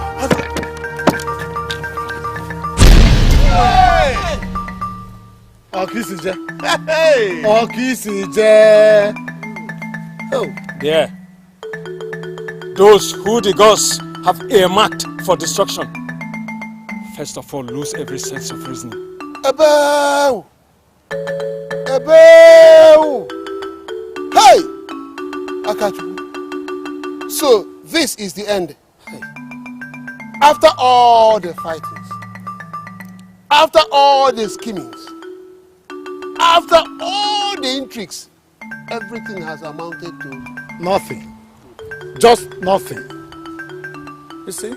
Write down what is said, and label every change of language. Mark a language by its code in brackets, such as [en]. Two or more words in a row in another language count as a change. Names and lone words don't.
[en] Hey! Oh. There. Those who the gods have earmarked for destruction, first of all, lose every sense of reasoning. Ebo! Ebo! Hey! Akachu. So, this is the end. After all the fightings, after all the schemings, after all the intrigues, everything has amounted to Nothing. Just nothing. You see?